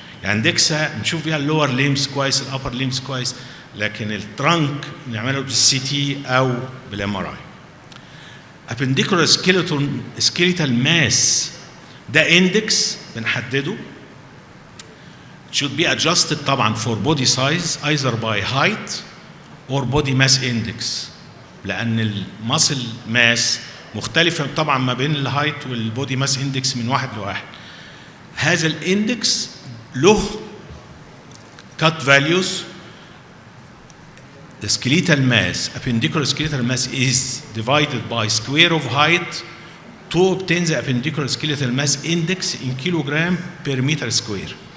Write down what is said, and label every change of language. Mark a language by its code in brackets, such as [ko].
[ar] يعني DEXA نشوف فيها اللور limbs كويس، الأبر limbs كويس، لكن الترنك نعمله بالCT أو بالMRI. [en] appendicular skeletal mass [ar] ده index بنحدده [en] should be adjusted [ar] طبعا [en] for body size either by height or body mass index [ar] لأن الماسل ماس مختلفة طبعا ما بين الهايت والبودي ماس اندكس من واحد لواحد. هذا الاندكس له cut values. [en] The skeletal mass, appendicular skeletal mass is divided by square of height to obtain the appendicular skeletal mass index in kilogram per meter square.